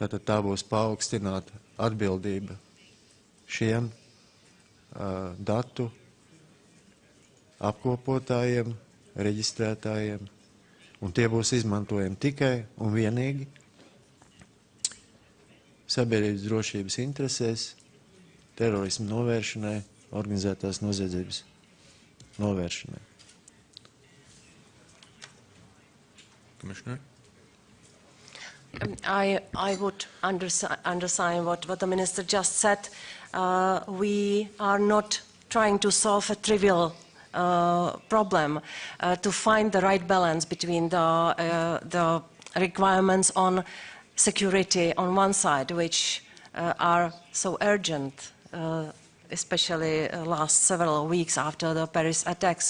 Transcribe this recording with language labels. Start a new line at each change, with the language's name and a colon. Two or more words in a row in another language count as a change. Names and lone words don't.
Latvian: Tātad tā būs paaugstināta atbildība šiem datu apkopotājiem, reģistrētājiem, un tie būs izmantojami tikai un vienīgi sabiedrības drošības interesēs, terorismu novēršanai, organizētās noziedzības novēršanai.
English: Commissioner? I would undersign what the Minister just said. We are not trying to solve a trivial problem, to find the right balance between the requirements on security on one side, which are so urgent, especially last several weeks after the Paris attacks.